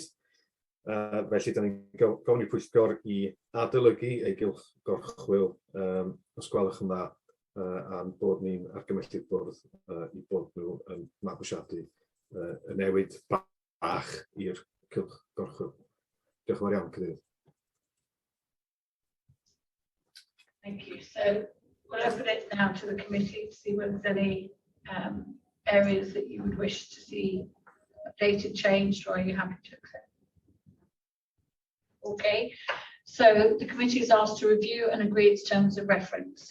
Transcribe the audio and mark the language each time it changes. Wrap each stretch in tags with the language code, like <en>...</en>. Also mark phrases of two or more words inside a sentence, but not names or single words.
<cy>Felly, da ni'n gofyn i'r pwyllgor i adolygu ei gylch gorchwyl, os gwelwch yn dda, a'n bod ni'n argymelli'r bwrdd i bod nhw yn mabwysiadu y newid bach i'r gylch gorchwyl. Diolch yn fawr iawn, Cadeirydd.</cy> <en>Thank you. So we'll open it now to the committee to see whether there's any areas that you would wish to see updated, changed, or are you happy to accept? Okay, so the committee is asked to review and agree its terms of reference.</en>